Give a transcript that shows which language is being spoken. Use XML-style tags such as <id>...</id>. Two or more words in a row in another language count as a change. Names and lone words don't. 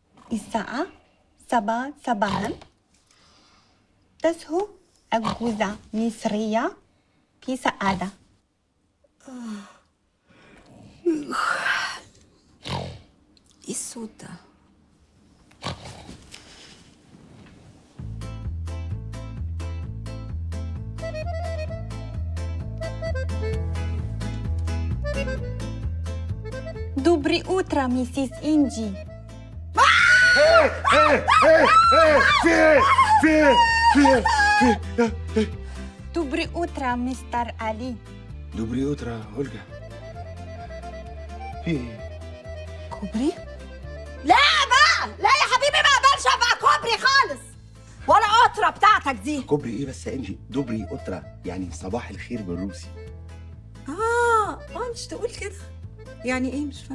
<ar>الساعة 7 صباحا تزهو أجوزة مصرية في سعادة. ايه الصوت ده؟</ar> <ru>Доброе утро, миссис Инджи. Доброе утро, мистер Али. Доброе утро, Ольга.</ru> <ar>في ايه؟ كوبري؟ لا بقى، لا يا حبيبي ما اقدرش ابقى كوبري خالص، ولا قطره بتاعتك دي. كوبري ايه بس يا انجي؟</ar> <ru>Доброе утро</ru> <ar>يعني صباح الخير بالروسي. مش تقول كده. يعني ايه؟ مش فاهم.</ar>